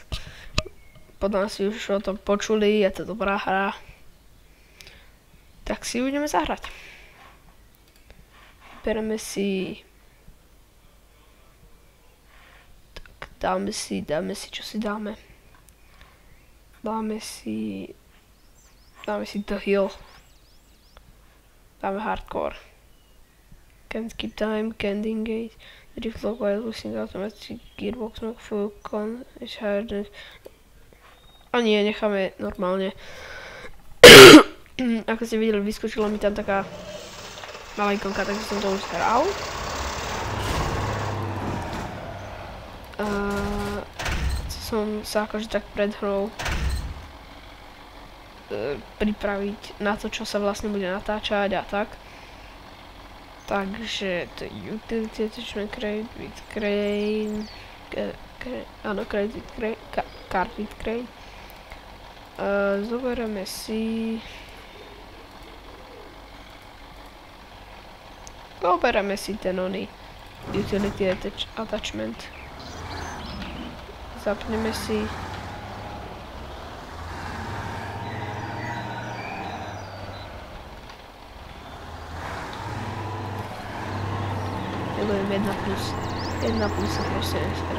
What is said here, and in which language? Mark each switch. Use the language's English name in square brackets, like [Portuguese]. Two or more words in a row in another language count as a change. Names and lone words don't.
[Slovak] Potom si už o tom počuli, je to dobrá hra. Tak si budeme zahrať. Bereme si... Tak dáme si, čo si dáme. Dáme si The Hill. Dáme Hardcore. [English] Can't skip time, can't engage, drift lock while losing automatic gearbox mode full con is higher than... [Slovak] A nie, necháme normálne. Ako ste videli, vyskočila mi tam taká malá ikonka, takže som to už hral. Som sa akože tak pred hrou pripraviť na to, čo sa vlastne bude natáčať a tak. Takže to je [English] utility attachment crate with crane, áno, crate with crane, cart with crane. [Slovak] Zoberieme si ten oný [English] utility attachment. [Slovak] Zapneme si. Milujem 1+, sa proste nesere.